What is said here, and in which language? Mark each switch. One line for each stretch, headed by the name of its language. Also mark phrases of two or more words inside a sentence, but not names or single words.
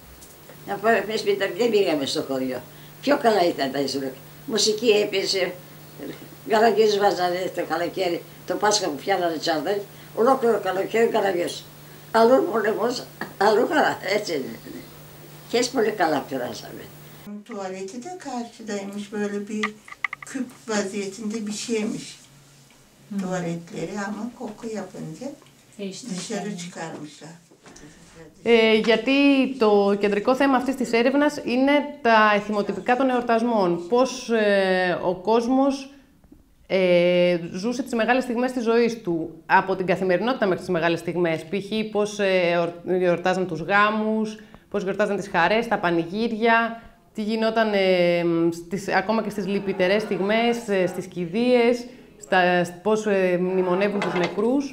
Greek: Εμείς δεν πήγαμε στο χωριό. Πιο καλά ήταν τα Ισουρούκ. Μουσική έπαιζε, γαραγιές βάζανε το καλοκαίρι, το Πάσχα που πιάνανε τσάρδες, ολόκληρο καλοκαίρι γαραγιές. Αλλού πόλεμος, αλλού χαρά, έτσι είναι. Και έτσι πολύ καλά περάσαμε.
Turkish: Tuvaleti de karşıdaymış, böyle bir küp vaziyetinde bir şeymiş tuvaletleri ama koku yapınca dışarı çıkarmışlar.
Greek: Γιατί το κεντρικό θέμα αυτής της έρευνας είναι τα εθιμοτυπικά των εορτασμών. Πώς ο κόσμος ζούσε τις μεγάλες στιγμές της ζωής του, από την καθημερινότητα μέχρι τις μεγάλες στιγμές. Π.χ. πώς εορτάζαν τους γάμους, πώς γιορτάζαν τις χαρές, τα πανηγύρια, τι γινόταν ακόμα και στις λυπητερές στιγμές, στις κηδείες, πώς μνημονεύουν τους νεκρούς.